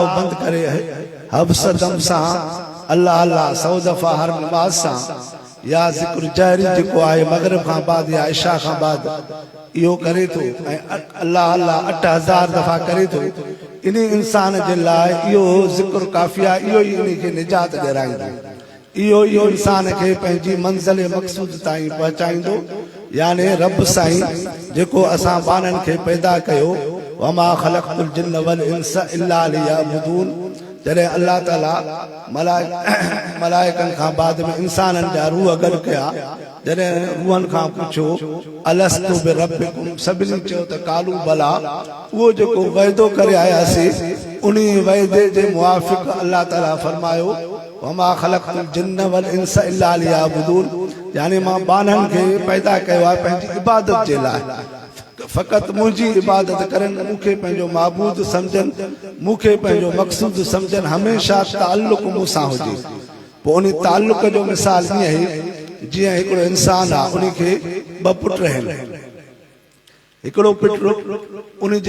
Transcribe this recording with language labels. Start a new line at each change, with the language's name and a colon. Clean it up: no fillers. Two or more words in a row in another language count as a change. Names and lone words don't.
Sindhi: बंदि करे हब्स दम सां अल्लाह अल्लाह 100 दफ़ा हर नमाज़ सां या ज़िक्र जहरी जेको आहे मगरिब खां बाद या इशा खां बाद इहो करे थो ऐं अल्लाह अल्लाह 8,000 दफ़ा करे थो, इन इंसान जे लाइ इहो ज़िक्र काफ़ी आहे, इहो ई इन खे निजात ॾियाराईंदो, इहो इंसान खे पंहिंजी मंज़िल मक़सूद ताईं पहुचाईंदो। यानी रब साईं जेको असां ॿारनि खे पैदा कयो,
Arabic: وما خلقت الجن والإنس إلا ليعبدون,
Sindhi: जॾहिं अल्लाह ताला मलाइकनि खां बाद में इंसाननि जा रूह गॾु कया, जॾहिं रूहनि खां पुछो
Arabic: ألست بربكم,
Sindhi: सभिनी चयो त
Arabic: قالوا بلى,
Sindhi: उहो जेको वाइदो करे आयासीं उन वाइदे जे मुआफ़िक़ अल्लाह ताला फरमायो
Arabic: وما خلقت الجن والإنس إلا ليعبدون,
Sindhi: यानी मां ॿारनि खे पैदा कयो आहे पंहिंजी इबादत जे लाइ, फ़क़ति मुंहिंजी इबादत करनि, मूंखे पंहिंजो माबूद सम्झनि, मूंखे पंहिंजो मक़सूद सम्झनि, हमेशह ताल्लुक़ मूंसां हुजे। पोइ उन ताल्लुक़ जो मिसाल ईअं आहे जीअं हिकिड़ो इंसान आहे, उन खे ॿ पुट आहिनि, हिकिड़ो पुट उन जी